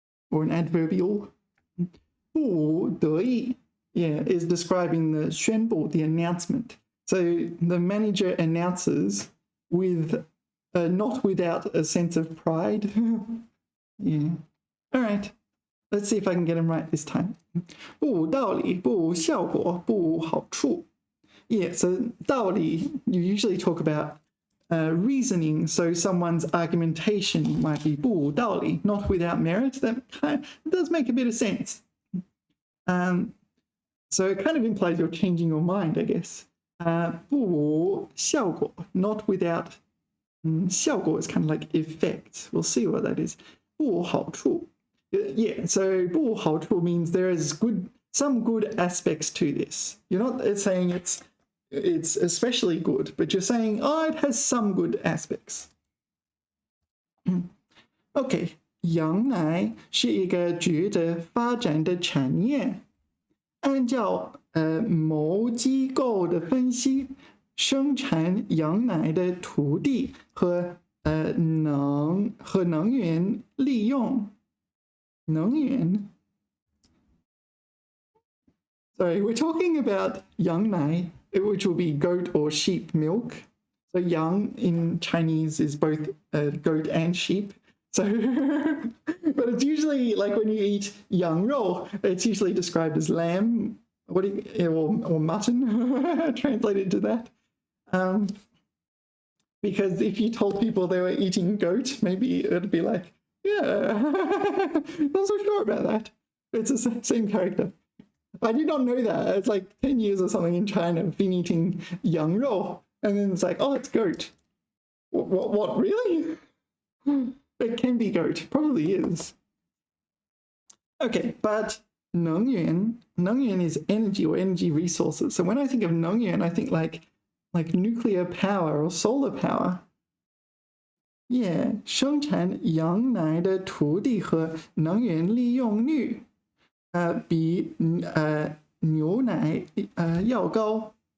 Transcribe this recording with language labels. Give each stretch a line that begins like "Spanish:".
English: Or an adverbial. 不得意, yeah, is describing the 宣布, the announcement. So the manager announces with not without a sense of pride. Yeah. All right. Let's see if I can get them right this time.
Chinese: 不无道理, 不无效果, 不无好处.
English: Yeah, so 道理, you usually talk about reasoning, so someone's argumentation might be 不无道理, not without merit. That kind of does make a bit of sense. So it kind of implies you're changing your mind, I guess. 不无效果, not without 效果 is kind of like effect. We'll see what that is. 不无好处. Yeah, so 不无好处 means there is some good aspects to this. You're not saying it's especially good, but you're saying, oh, it has some good aspects.
Chinese: Okay, 羊奶是一个值得发展的产业。按照某机构的分析，生产羊奶的土地和能源利用。
English: Sorry, we're talking about 羊奶, which will be goat or sheep milk. So 羊 in Chinese is both goat and sheep. So, but it's usually like when you eat 羊肉, it's usually described as lamb, or mutton, translated to that. Because if you told people they were eating goat, maybe it would be like, yeah, not so sure about that. It's the same character. I did not know that. It's like 10 years or something in China. I've been eating 羊肉, and then it's like, oh, it's goat. What really? It can be goat. Probably is. Okay, but 能源is energy or energy resources. So when I think of 能源, I think like nuclear power or solar power. Yeah,
Chinese: 生产羊奶的土地和能源利用率比牛奶要高。